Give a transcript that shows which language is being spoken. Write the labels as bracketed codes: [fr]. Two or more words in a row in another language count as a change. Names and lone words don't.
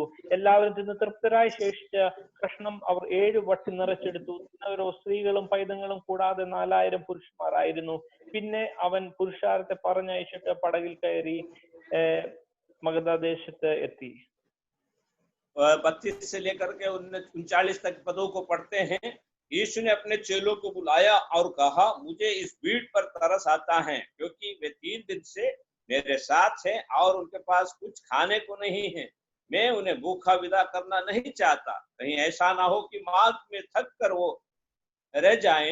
[ml] എല്ലാവരും തിന്ന് തൃപ്തരായി ശേഷിച്ച കഷ്ണം അവർ 7 വട്ടി നിറച്ചെടുത്തു. ഓരോ സ്ത്രീകളും പൈതങ്ങളും കൂടാതെ 4000 പുരുഷന്മാരായിരുന്നു. പിന്നെ അവൻ പുരുഷാരത്തെ പറഞ്ഞയച്ചിട്ട് പടകിൽ കയറി മഗദാദേശത്ത് എത്തി. [hi] 32 से लेकर के 39 तक पदों को पढ़ते हैं। यीशु ने अपने चेलों को बुलाया और कहा, मुझे इस भीड़ पर तरस आता है, क्योंकि वे 3 दिन से मेरे साथ हैं और उनके पास कुछ खाने को नहीं है। मैं उन्हें भूखा विदा करना नहीं चाहता, कहीं ऐसा ना हो कि मार्ग में थक कर वो रह जाएं।